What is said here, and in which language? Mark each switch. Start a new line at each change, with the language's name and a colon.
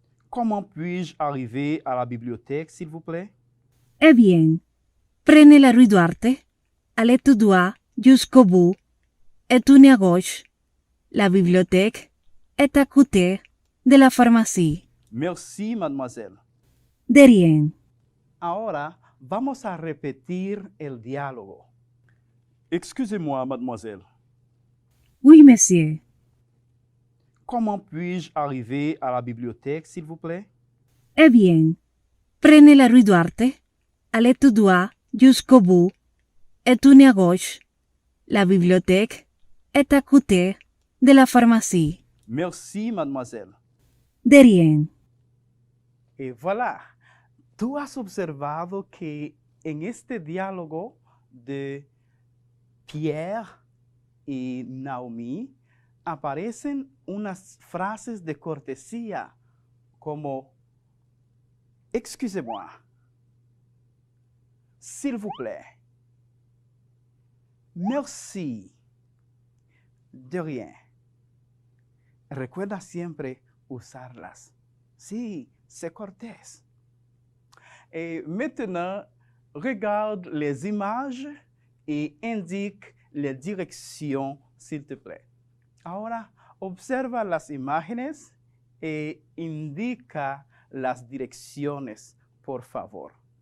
French: Comment puis-je arriver à la bibliothèque, s'il vous plaît? Eh bien, prenez la rue Duarte, allez tout droit jusqu'au bout et tournez à gauche. La bibliothèque est à côté de la pharmacie. Merci, mademoiselle. De rien.
Spanish: Ahora vamos a repetir el diálogo.
French: Excusez-moi, mademoiselle. Oui, monsieur. Comment puis-je arriver à la bibliothèque, s'il vous plaît? Eh bien, prenez la rue Duarte, allez tout droit jusqu'au bout et tournez à gauche. La bibliothèque est à côté de la pharmacie. Merci, mademoiselle. De rien.
Spanish: Y voilà. Tú has observado que en este diálogo de Pierre y Naomi aparecen unas frases de cortesía como
French: Excusez-moi. S'il vous plaît. Merci. De rien.
Spanish: Recuerda siempre usarlas. Sí,
French: c'est
Spanish: cortés.
French: Et maintenant, regarde les images et indique les directions, s'il te plaît.
Spanish: Ahora, observa las imágenes e indica las direcciones, por favor.